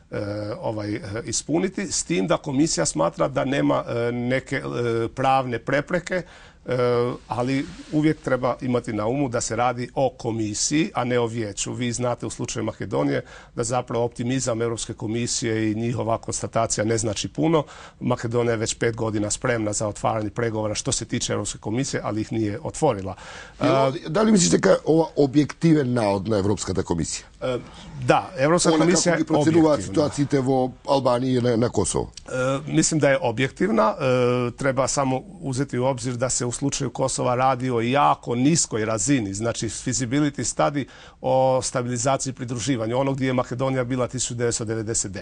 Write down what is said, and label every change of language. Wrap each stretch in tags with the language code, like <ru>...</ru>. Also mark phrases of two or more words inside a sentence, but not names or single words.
<hr>ispuniti, s tim da komisija smatra da nema neke pravne prepreke, ali uvijek treba imati na umu da se radi o komisiji, a ne o vijeću. Vi znate u slučaju Makedonije da zapravo optimizam Europske komisije i njihova konstatacija ne znači puno. Makedonija je već 5 godina spremna za otvaranje pregovora što se tiče Europske komisije, ali ih nije otvorila. Da li mislite</hr> <mk>дека ова објективен наод на Европската комисија?</mk> <hr>Da, Europska komisija je objektivna.</hr> <mk>Ситуацијите во Албанији и на Косово?</mk> <hr>Mislim da je objektivna. Treba samo uzeti u obzir da se u slučaju Kosova radi o jako niskoj razini, znači</hr> <en>feasibility study</en> <hr>o stabilizaciji i pridruživanju, ono gdje je Makedonija bila 1999.</hr>